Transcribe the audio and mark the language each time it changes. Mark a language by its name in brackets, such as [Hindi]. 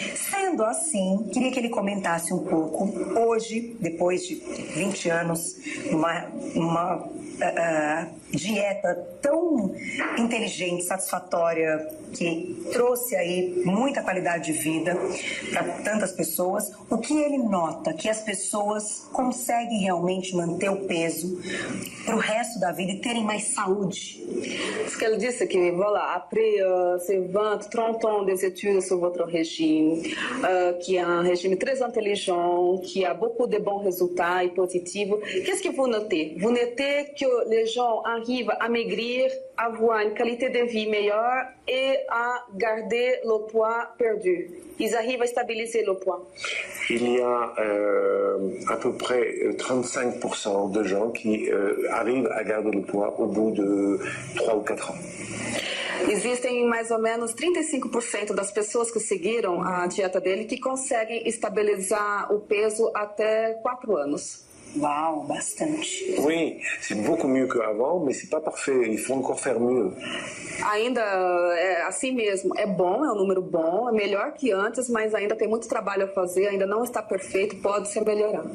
[Portuguese] Sendo assim, queria que ele comentasse um pouco, hoje, depois de 20 anos, uma dieta tão inteligente, satisfatória, que trouxe aí muita qualidade de vida para tantas pessoas, o que ele nota que as pessoas conseguem realmente manter o peso para o resto da vida e terem mais saúde? [French] Ce qu'elle dit, c'est que voilà, après ces 20, 30 ans des études sur votre régime, qui est un régime très intelligent, qui a beaucoup de bons résultats et positifs, qu'est-ce que vous notez? Vous notez que les gens arrivent à maigrir, à avoir une qualité de vie meilleure et à garder le poids perdu. Ils arrivent à stabiliser le poids. Il y a à peu près 35% de gens qui arrivent à garder le poids au bout de 3 ou 4 ans. [Portuguese] Existem mais ou menos 35% das pessoas que seguiram a dieta dele que conseguem estabilizar o peso até 4 anos. Uau, bastante. [French] Oui, c'est beaucoup mieux qu'avant, mais c'est pas parfait. Il faut encore faire mieux. [Portuguese] Ainda é assim mesmo, é bom, é um número bom, é melhor que antes, mas ainda tem muito trabalho a fazer, ainda não está perfeito, pode ser melhorado.